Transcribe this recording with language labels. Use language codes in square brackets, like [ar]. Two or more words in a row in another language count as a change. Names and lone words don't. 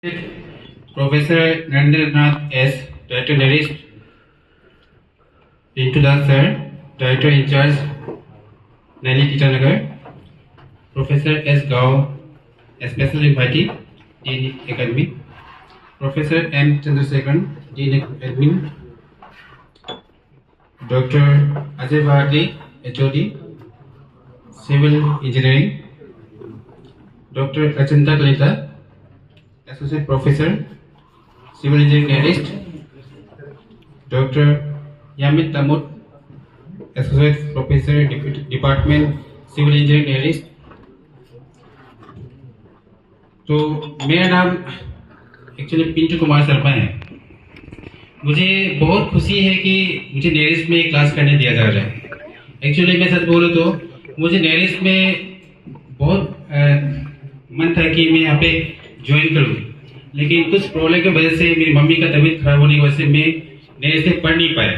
[en] Professor Narendranath S. Director Narist, Pintu Das Sir, Director in Charge, Nelly Titanagar, Professor S. Gao, Special Invitee, Dean Academy, Professor M. Chandrasekharan, Dean Admin, Dr. Ajay Bharati, HOD, Civil Engineering, Dr. Achanta Kalita, Associate Professor, Civil Engineering Analyst, Dr. Yamit Tamut, Associate Professor, Department Civil Engineering Analyst। [hi] तो मेरा नाम एक्चुअली पिंटू कुमार शर्मा है। मुझे बहुत खुशी है कि मुझे नेरिस्ट में क्लास करने दिया जा रहा है। एक्चुअली मैं सच बोलूँ तो मुझे नेरिस्ट में बहुत मन था कि मैं यहाँ पे ज्वाइन करूँ, लेकिन कुछ प्रॉब्लम की वजह से मेरी मम्मी का तबीयत खराब होने की वजह से मैं नेरिस्ट में पढ़ नहीं पाया।